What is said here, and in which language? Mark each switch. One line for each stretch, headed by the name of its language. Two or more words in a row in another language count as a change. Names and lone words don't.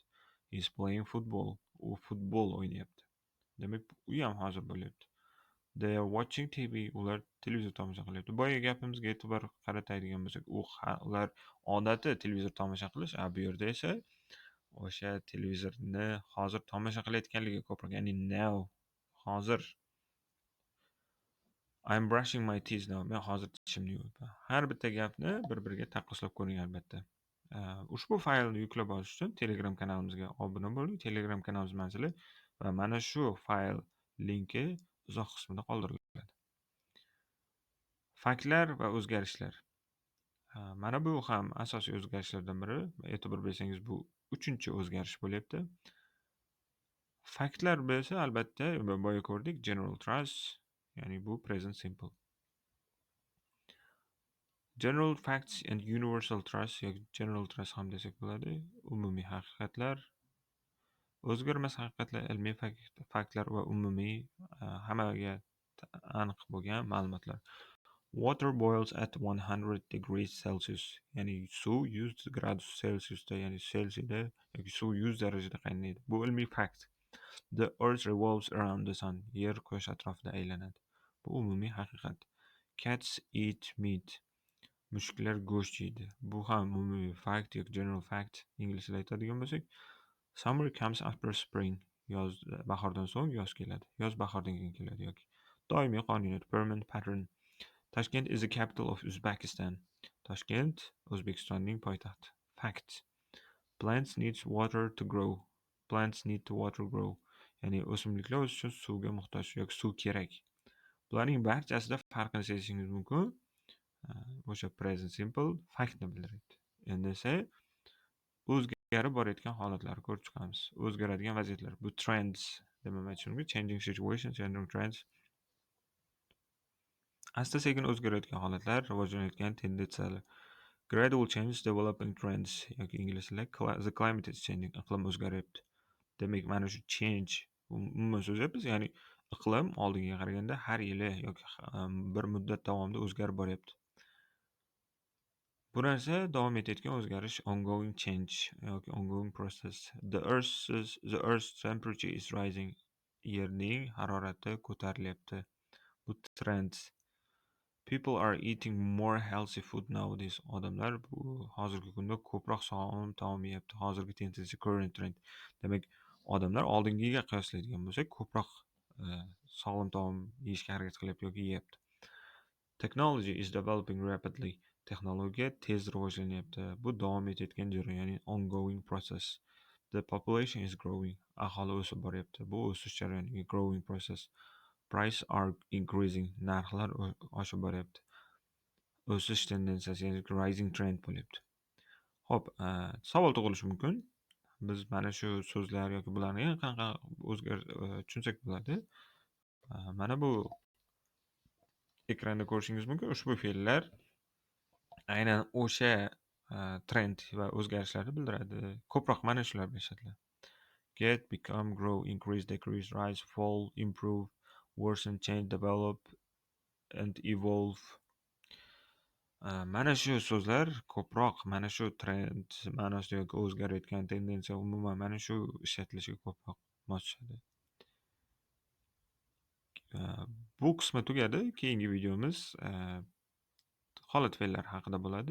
English: He's playing football.
Uzbek: U futbol o'ynayapti. Demak, u ham hozir bo'lyapti.
English: They are watching TV.
Uzbek: Ular televizor tomosha qilyapti. Boyagi gapimizga e'tibor qaratadigan bo'lsak, ular odati televizor tomosha qilish, bu yerda esa o'sha televizorni hozir tomosha qilayotganligi ko'proq, ya'ni now, hozir.
English: I'm brushing my teeth now.
Uzbek: Men hozir tishimni yuvibman. Har bitta gapni bir-biriga taqqoslab ko'ring albatta. Ushbu faylni yuklab olish uchun Telegram kanalimizga obuna bo'ling. Telegram kanalimiz manzili va mana shu fayl linki izoh qismida qoldiriladi. Faktlar va o'zgarishlar. Mana bu ham asosiy o'zgarishlardan biri. E'tibor bersangiz, bu 3-chi o'zgarish bo'lyapti. Faktlar esa albatta boya ko'rdik,
English: general trust,
Uzbek: ya'ni bu
English: present simple.
Uzbek: General facts and universal trust yoki general trust ham desak bo'ladi. Umumiy haqiqatlar, o'zgarmas haqiqatlar, ilmiy faktlar va umumiy hammaga aniq bo'lgan ma'lumotlar.
English: Water boils at 100 degrees Celsius.
Uzbek: Ya'ni suv 100 gradus Celsiusda, ya'ni Selsiyda yoki suv 100 darajada qaynaydi. Bu ilmiy fakt.
English: The earth revolves around the sun.
Uzbek: Yer quyosh atrofida aylanadi. Bu umumiy haqiqat.
English: Cats eat meat.
Uzbek: Mushuklar go'sht yeydi. Bu ham umumiy fact yoki
English: general fact.
Uzbek: Inglizda aytadigan bo'lsak,
English: summer comes after spring.
Uzbek: Yoz bahordan so'ng yoz keladi. Yoz bahordan keyin keladi yoki doimiy qonuniyat,
English: permanent pattern. Tashkent is the capital of Uzbekistan.
Uzbek: Toshkent O'zbekistonning poytaxti.
English: Fact. Plants needs water to grow. Plants need to water grow.
Uzbek: Ya'ni o'simliklar o'sish uchun suvga muhtoj yoki suv kerak. Bularning barchasida farqini sezishingiz mumkin. O'sha
English: present simple
Uzbek: faktni bildiradi. Endi esa o'zgarib borayotgan holatlarni ko'rib chiqamiz. O'zgaradigan vaziyatlar. Bu trends deb aytishim mumkin.
English: Changing situations, changing trends.
Uzbek: Asta-sekin o'zgarayotgan holatlar, rivojlanayotgan tendensiyalar.
English: Gradual change, developing trends
Uzbek: yoki ingliz tilida
English: the climate is changing.
Uzbek: Iqlim o'zgaryapti. Demak, mana shu change umuman so'zyapmiz, ya'ni iqlim oldingiga qaraganda har yili yoki bir muddat davomida o'zgarib boryapti. Bu narsa davom etayotgan o'zgarish,
English: ongoing change yoki ongoing process. The earth's temperature is rising.
Uzbek: Yerning harorati ko'tarilyapti. Bu trend.
English: People are eating more healthy food nowadays.
Uzbek: Odamlar bu hozirgi kunda ko'proq sog'lom taom yeyapti. Hozirgi tendensiya,
English: current trend.
Uzbek: Demak, odamlar oldingiga qiyoslaydigan bo'lsak, ko'proq sog'lom taom yeyishga harakat qilyapti yoki yeyapti.
English: Technology is developing rapidly.
Uzbek: Texnologiya tez rivojlanyapti. Bu davom etayotgan jarayon, ya'ni
English: ongoing process. The population is growing.
Uzbek: Aholi o'sib boryapti. Bu o'sish jarayoni,
English: growing process. Price are increasing.
Uzbek: Narxlar oshib boryapti. O'sish tendensiyasi, ya'ni
English: rising trend
Uzbek: bo'lyapti. Xo'p, savol tug'ilishi mumkin. Biz mana shu so'zlar yoki bularni qanaqa tushunsak bo'ladi? Mana bu ekranda ko'rishingiz mumkin. Ushbu fe'llar aynan o'sha trend va o'zgarishlarni bildiradi. Ko'proq mana shular bilan ishlatiladi.
English: Get, become, grow, increase, decrease, rise, fall, improve, worsen, change, develop and evolve.
Uzbek: Mana shu so'zlar ko'proq mana shu trend ma'nosida yoki o'zgarayotgan tendensiya, umuman mana shu ishlatilishiga ko'proq mos tushadi. Bu qismi tugadi. Keyingi videomiz holat fe'llar haqida bo'ladi.